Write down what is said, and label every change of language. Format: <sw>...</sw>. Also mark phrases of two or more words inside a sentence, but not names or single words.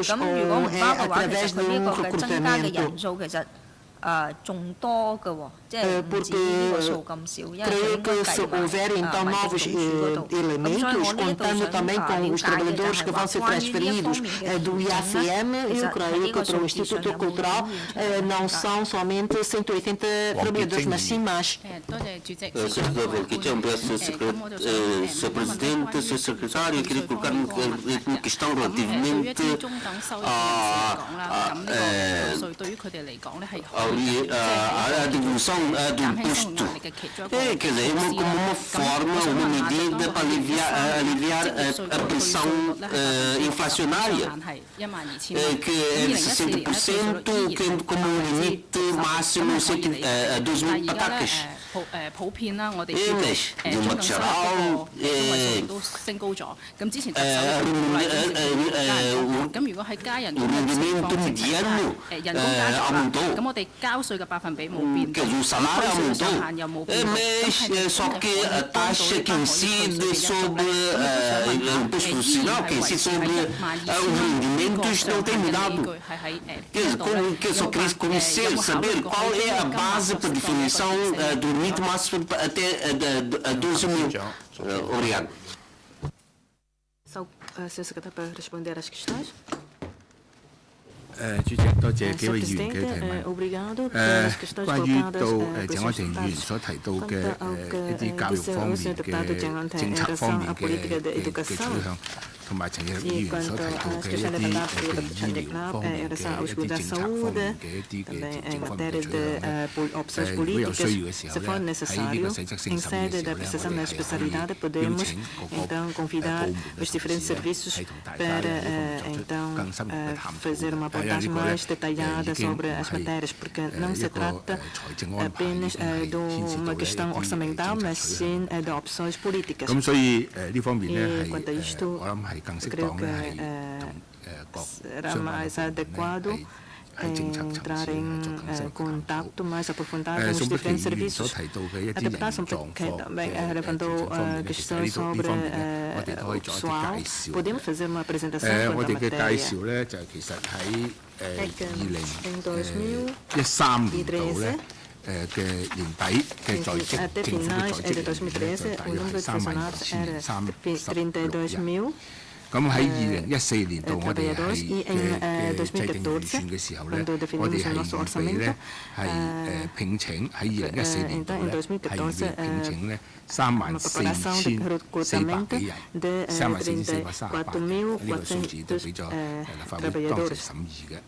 <yue>咁如果唔包嘅話，其實佢呢個嘅增加嘅人數其實仲多嘅喎，即係唔止呢個數咁少，因為佢應該計埋民政總署嗰度。咁所以我呢一度想了解嘅就係話關於呢一方面嘅調整咧，其實係喺呢個數字上有冇顯現？</yue> <pt>não são somente 180 trabalhadores, mas sim mais.</pt> <yue>多謝主席。</yue> <pt>Sr. Presidente, Sr. Secretário, eu queria colocar uma questão relativamente</pt> <yue>對於中等收入嘅人士嚟講啦，咁呢個稅對於佢哋嚟講咧係</yue> <pt>a devolução do imposto. Quer dizer, como uma forma, uma medida para aliviar a pressão inflacionária, que é de 60%, que como limite máximo 2.000 patacas.</pt> <yue>普遍啦，我哋知道中等收入嗰個中位數都升高咗。咁之前特首都鼓勵加人工，咁如果係加人工嘅情況之下，人工加咗啦，咁我哋交稅嘅百分比冇變到，稅上限又冇變到，咁係咪可以幫到呢班可以退稅嘅人數咧？咁都想問下，依然係維持喺12000呢個上限嘅依據係喺邊度咧？有冇考慮過喺呢個金額</yue> <pt>limite máximo até 12.000. Obrigado. Sr. Secretário, para responder às questões.</pt> <yue>主席，多謝幾位議員嘅提問。關於到鄭安庭議員所提到嘅一啲教育方面嘅政策方面嘅取向，同埋陳日議員所提到嘅一啲譬如醫療方面嘅一啲政策方面嘅一啲嘅政方面嘅取向，如果有需要嘅時候咧，喺呢個細則性審議嘅時候咧，我哋係可以邀請各個部門係同大家咧作出更深入嘅探討。</yue> <pt>mais detalhada sobre as matérias, porque não se trata apenas de uma questão orçamental, mas sim de opções políticas.</pt> <yue>咁所以呢方面咧係我諗係更適當咧係同</yue> <pt>será mais adequado entrar em contato mais aprofundado com os diferentes serviços. A deputada também levantou questões sobre o pessoal. Podemos fazer uma apresentação sobre a matéria.</pt> <yue>我哋嘅介紹咧就其實喺2013年度咧嘅年底嘅在職政府嘅在職人員咧就大約係32032人。咁喺2014年度，我哋係嘅制定預算嘅時候咧，我哋係預備咧係聘請喺2014年度咧係預備聘請咧34400幾人，34438人呢個數字都俾咗立法會當時審議嘅。</yue>